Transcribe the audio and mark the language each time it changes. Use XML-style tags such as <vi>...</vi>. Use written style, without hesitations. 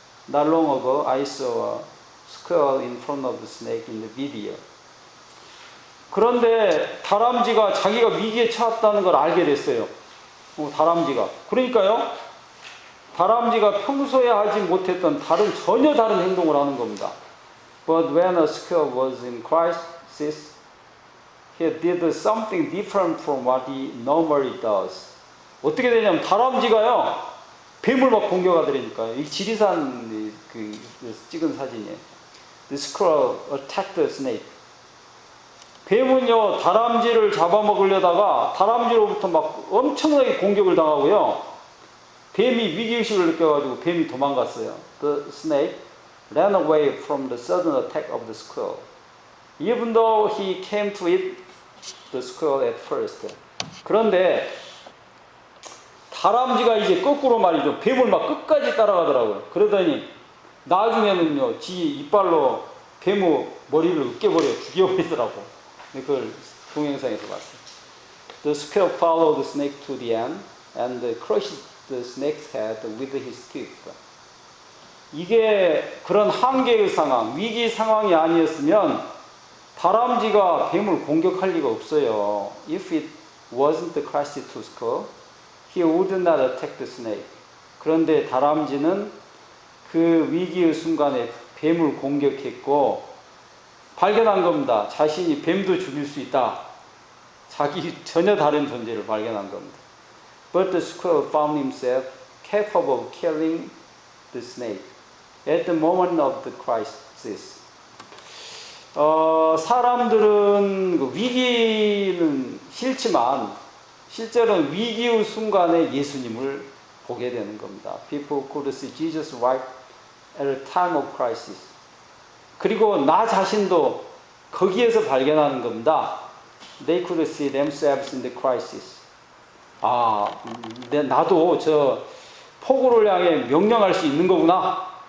<en>Not long ago, I saw a squirrel in front of the snake in the video.</en> <ko>그런데 다람쥐가 자기가 위기에 처했다는 걸 알게 됐어요. 다람쥐가. 그러니까요, 다람쥐가 평소에 하지 못했던 전혀 다른 행동을 하는 겁니다.</ko> <en>But when a squirrel was in crisis, he did something different from what he normally does.</en> <ko>어떻게 되냐면 다람쥐가요, 뱀을 막 공격하더라니까요. 이 지리산 찍은 사진이에요.</ko> <en>The squirrel attacked the snake.</en> <ko>뱀은요, 다람쥐를 잡아먹으려다가 다람쥐로부터 막 엄청나게 공격을 당하고요. 뱀이 위기의식을 느껴가지고 뱀이 도망갔어요.</ko> <en>The snake ran away from the sudden attack of the squirrel. Even though he came to eat the squirrel at first.</en> <ko>그런데 다람쥐가 이제 거꾸로 말이죠. 뱀을 막 끝까지 따라가더라고요. 그러더니 나중에는요, 지 이빨로 뱀의 머리를 으깨버려 죽여버리더라고. 그걸 동영상에서 봤어요.</ko> <en>The squirrel followed the snake to the end and crushed the snake's head with his teeth.</en> <ko>이게 그런 한계의 상황, 위기 상황이 아니었으면 다람쥐가 뱀을 공격할 리가 없어요.</ko> <en>If it wasn't crushed to skull, he would not attack the snake.</en> <ko>그런데 다람쥐는 그 위기의 순간에 뱀을 공격했고 발견한 겁니다. 자신이 뱀도 죽일 수 있다. 자기 전혀 다른 존재를 발견한 겁니다.</ko> <en>But the squirrel found himself capable of killing the snake at the moment of the crisis.</en> <ko>사람들은 그 위기는 싫지만 실제로는 위기의 순간에 예수님을 보게 되는 겁니다.</ko> <en>People could see Jesus right at a time of crisis.</en> <ko>그리고 나 자신도 거기에서 발견하는 겁니다.</ko> <en>They could see themselves in the crisis.</en> <ko>나도 저 폭우를 향해 명령할 수 있는 거구나.</ko>